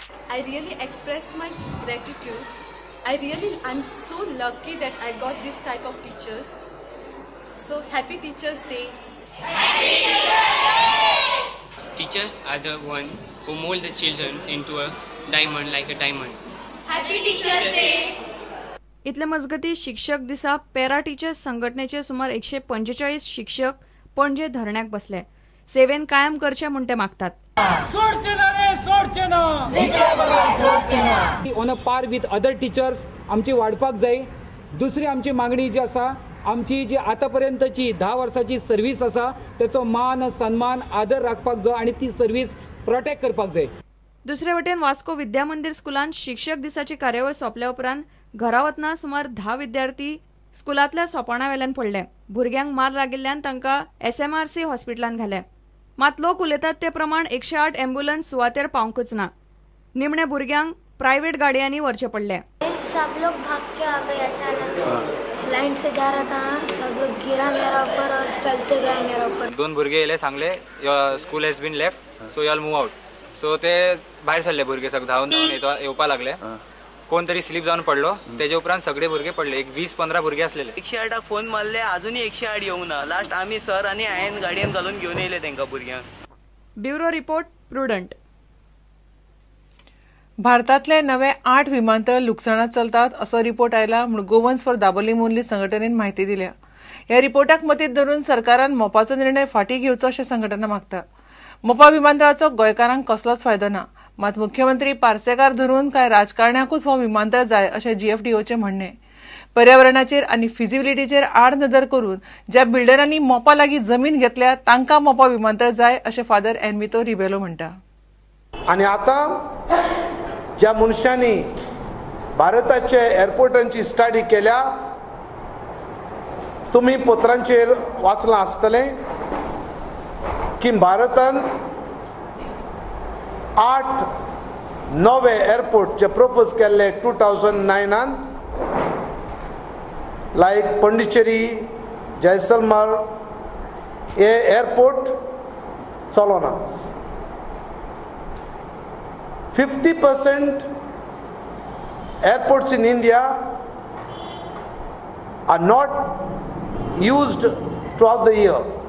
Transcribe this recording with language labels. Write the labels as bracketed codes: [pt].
[en] I really express my gratitude. I'm so lucky that I got this type of teachers. So happy Teachers Day. Happy Teachers Day. Teachers are the one who mold the children into a diamond like a diamond. Happy Teachers Day. [gom] इतले मजगती शिक्षक दिसा para teachers संघटनेचे सुमार 145 शिक्षक पणजे धरण्याक बसले। Seven कायम करचे म्हूण ते मागतात। [en] on a par with other teachers [gom] आमची वाडपाक जाय। दुसरी आमची मागणी जी आसा, आमची जी आतापर्यंतची 10 वर्साची सर्व्हिस आसा त्याचो मान सन्मान आदर राखपाक जाय आणि ती सर्व्हिस प्रोटेक्ट करपाक जाय। दुसरे वटेन वास्को विद्यामंदिर स्कुलांत शिक्षक दिसाची कार्यावळ सोंपल्या उपरांत घरा वतना सुमार 10 विद्यार्थी स्कुलांतल्या सोपाणावेल्यान पडले। भुरग्यांक मार लागिल्ल्यान तांकां SMRC हॉस्पिटलांत घाले। मात लोक उलयतात ते प्रमाण 108 एम्ब्युलन्स सुवातेर पावंकूच ना। निमणे भुरग्यांक प्रायव्हेट गाडयांनी व्हरचे पडले। [hi] सब लोग भाग के आ गए अचानक से। लाइन से जा रहा था, सब लोग गिरा मेरा ऊपर और चलते गए मेरा ऊपर। [gom] 2 भुरगे येले सांगले [en] School has been left, so you all move out. [gom] So ते भायर सरले भुरगे सगळे धांवन येवपा लागले। कोण तरी स्लीप जावन पडलो, तेजे उपरांत सगळे भुरगे पडले। एक 20-15 भुरगे असलेले। 108 फोन मारले, अजूनही 108 येऊंक ना। लास्ट आम्ही सर आणि हायेन गाडयेन घालून घेऊन येयले तेंका भुरग्यांक। Bureau report prudent. भारतातले नवे 8 विमानतळ लुकसाणात चलतात असो रिपोर्ट आयला म्हूण गोवन्स फॉर दाबोली मोनली संघटनेन म्हायती दिल्या। ह्या रिपोर्टाक मतीत धरून सरकारान मोपाचो निर्णय फाटीं घेवचो अशें संघटना मागता। मोपा विमानतळाचो गोंयकारांक कसलोच फायदो ना, मात मुख्यमंत्री पार्सेकार धरून कांय राजकारण्याकूच हो विमानतळ जाय अशें GFDOचें म्हणणें। पर्यावरणाचेर आनी फिजिबिलिटीचेर आड नदर करून ज्या बिल्डरांनी मोपा लागीं जमीन घेतल्या तांकां मोपा विमानतळ जाय अशें फादर एनमितो रिबेलो म्हणटा। आणि आता ज्या मनशांनी भारताचे एअरपोर्टांची स्टडी केल्या, तुम्ही पत्रांचेर वाचलां आसतलें की भारतांत 8 नवे एअरपोर्ट जे प्रपोज केल्ले 2009 लायक पंडिचेरी, जैसलमेर हे airport चलोनात। [en] 50% airports in India are not used throughout the year.